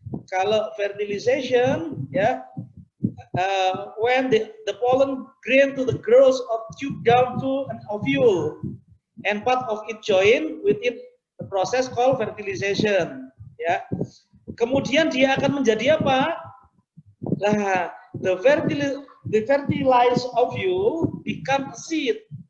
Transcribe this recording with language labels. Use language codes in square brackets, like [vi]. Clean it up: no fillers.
[id] Kalau [en] fertilization ya when the pollen grain to the growth of tube down to an ovule and part of it join within the process called fertilization ya. [id] Kemudian dia akan menjadi apa? [en] Nah, the fertilized ovule become a seed.